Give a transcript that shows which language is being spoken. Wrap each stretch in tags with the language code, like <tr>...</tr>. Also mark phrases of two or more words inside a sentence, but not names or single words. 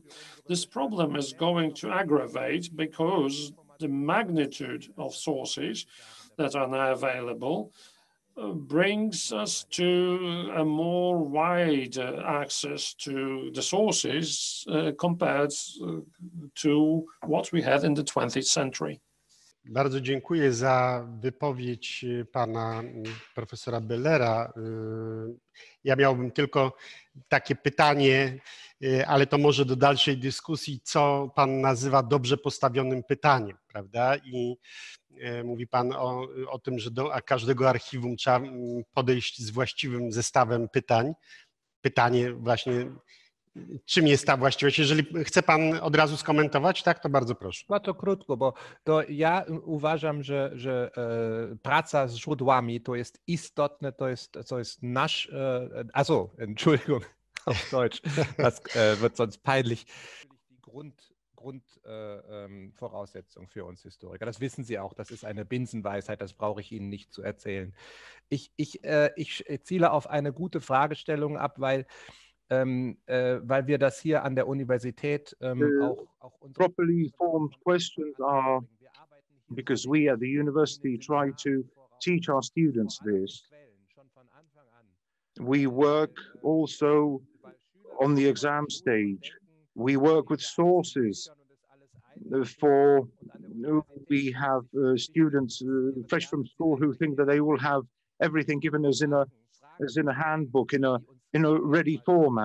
<en>This problem is going to aggravate because the magnitude of sources that are now available brings us to a more wide access to the sources compared to what we had in the 20th century.</en> <pl>Bardzo dziękuję za wypowiedź pana profesora Bellera. Ja miałbym tylko takie pytanie, ale to może do dalszej dyskusji, co pan nazywa dobrze postawionym pytaniem, prawda? I mówi pan o tym, że do każdego archiwum trzeba podejść z właściwym zestawem pytań. Pytanie właśnie, czym jest ta właściwość? Jeżeli chce pan od razu skomentować, tak, to bardzo proszę. Bardzo krótko, bo to ja uważam, że praca z źródłami to jest istotne, to jest nasz,</pl> <de>also, Entschuldigung, auf Deutsch, das wird sonst peinlich, die Grundvoraussetzung für uns Historiker. Das wissen Sie auch, das ist eine Binsenweisheit, das brauche ich Ihnen nicht zu erzählen. Ich ziele auf eine gute Fragestellung ab, weil wir das hier an der Universität auch</de> <en>properly formed questions are because we at the university try to teach our students this. We work also on the exam stage. We work with sources for, we have students fresh from school who think that they will have everything given as in a handbook, in a ready format.</en>